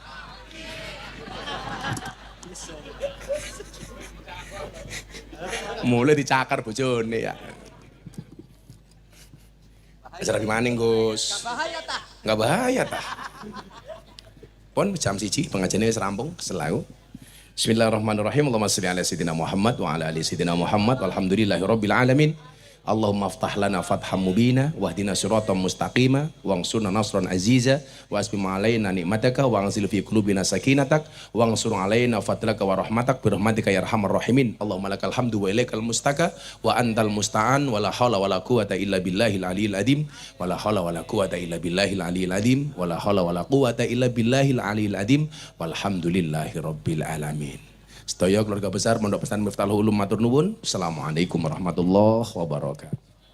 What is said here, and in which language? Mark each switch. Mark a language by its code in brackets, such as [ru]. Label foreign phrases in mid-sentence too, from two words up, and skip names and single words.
[jv] Mulai dicakar bojone ya. Acara maning Gus. Nggak bahaya tah. Pon jam 1 pengajiannya wis rampung selalu. [ar] بسم الله الرحمن الرحيم. اللهم صل على سيدنا محمد وعلى آل سيدنا محمد والحمد لله رب العالمين. اللهم افتح لنا فتحا مبينا واهدنا صراطا مستقيما وانصرنا نصرا عزيزا وأسبغ علينا نعمتك وأنزل في قلوبنا سكينتك وانشر علينا فضلك ورحمتك برحمتك يا أرحم الراحمين. اللهم لك الحمد وإليك المشتكى وأنت المستعان ولا حول ولا قوة إلا بالله العلي العظيم ولا حول ولا قوة إلا بالله العلي العظيم ولا حول ولا قوة إلا بالله العلي العظيم والحمد لله رب العالمين. [jv] Sedaya keluarga besar Pondok Pesantren Miftahul Ulum matur nuwun. [ar] السلام عليكم ورحمة الله وبركاته.